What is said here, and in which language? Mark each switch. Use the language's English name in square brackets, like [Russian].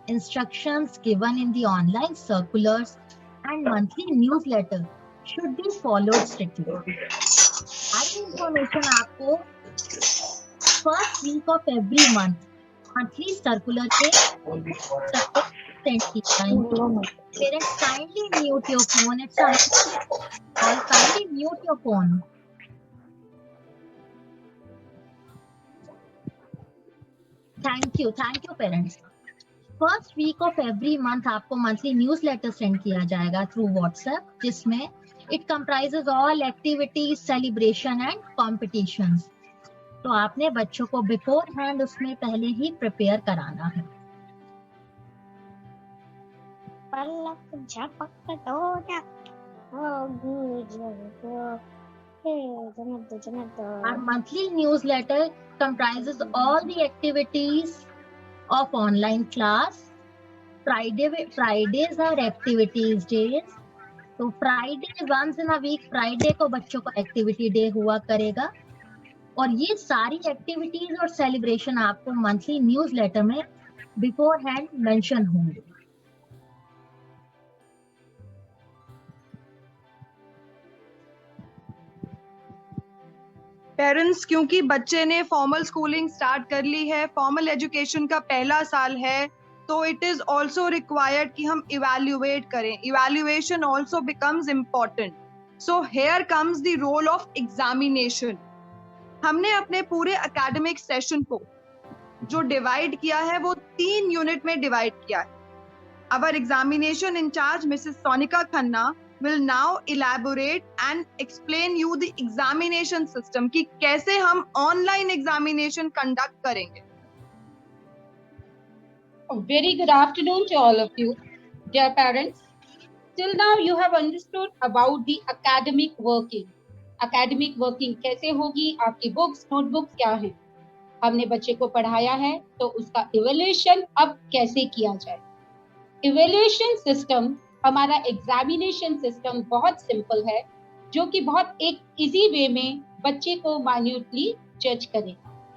[English] Instructions given in the online circulars and monthly newsletter should be followed strictly. [Hindi] सारी information आपको [English] first week of every month monthly circular [Hindi] के send की जाएंगे। [English] Parents kindly mute your phone, it's all kindly mute your phone. Thank you parents. First week of every month आपको monthly newsletter send [Hindi] किया जाएगा [English] Through WhatsApp, जिसमें it comprises all activities, celebration and competitions. [Hindi] तो आपने बच्चों को before hand उसमें पहले ही प्रिपेयर कराना है। [English] Our monthly newsletter comprises all the activities of online class. Fridays are activities days. [Hindi] तो Friday once in a week, Friday को बच्चों को एक्टिविटी डे हुआ करेगा, और ये सारी एक्टिविटीज और सेलिब्रेशन आपको मंथली न्यूज़लेटर में बिफोर हैंड मेंशन होंगे। पेरेंट्स, क्योंकि बच्चे ने फॉर्मल स्कूलिंग स्टार्ट कर ली है, फॉर्मल एजुकेशन का पहला साल है, तो [English] it is also required [Hindi] कि हम इवैल्यूएट करें। [English] Evaluation also becomes important. So here comes the role of examination. [Hindi] हमने अपने पूरे एकेडमिक सेशन को जो डिवाइड किया है वो 3 यूनिट में डिवाइड किया है। [English] our examination incharge Mrs Sonika Khanna will now elaborate and explain you the examination system [Hindi] कि कैसे हम online examination conduct करेंगे। [English] A very good afternoon to all of you, dear parents. Till now you have understood about the academic working. [Hindi] Academic working कैसे होगी, आपकी books, notebooks क्या है, हमने बच्चे को पढ़ाया है, तो उसका evaluation अब कैसे किया जाए। Evaluation system, हमारा एग्जामिनेशन सिस्टम बहुत सिंपल है, जो कि बहुत एक इजी वे में बच्चे को माइन्यूटली जज करेगा।